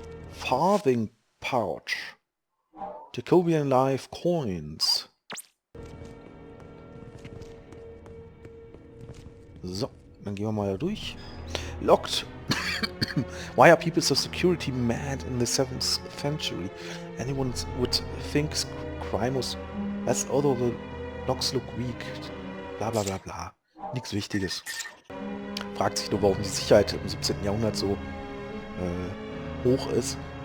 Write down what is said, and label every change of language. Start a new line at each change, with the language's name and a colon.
English: Farthing Pouch. Jacobian Life Coins.
German: So, dann gehen wir mal da durch.
English: Locked. Why are people so security mad in the 7th century? Anyone would think crime was less, although the locks look weak.
German: Bla bla bla bla. Nichts Wichtiges. Fragt sich nur, warum die Sicherheit im 17. Jahrhundert so hoch ist.